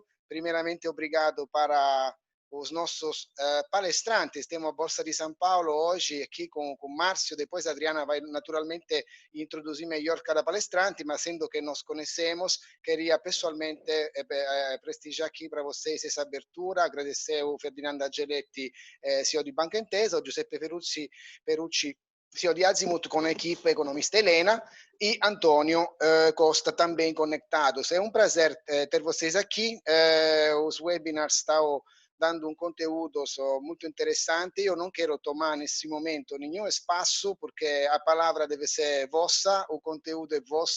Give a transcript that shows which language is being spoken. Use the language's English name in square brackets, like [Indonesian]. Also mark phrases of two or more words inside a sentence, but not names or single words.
[Portuguese] Primeiramente, obrigado para os nossos palestrantes. Temos a Bolsa de São Paulo hoje aqui com Márcio, depois a Adriana vai naturalmente introduzir melhor cada palestrante, mas sendo que nos conhecemos, queria pessoalmente prestigiar aqui para vocês essa abertura, agradecer o Ferdinando Angeletti, CEO di Banca Intesa, o Giuseppe Perucci, CEO di Azimut com a equipe economista Helena e Antônio Costa também conectados. É um prazer ter vocês aqui. Os webinars estão dando conteúdo muito interessante. Eu não quero tomar nesse momento nenhum espaço, porque a palavra deve ser vossa, o conteúdo é vosso.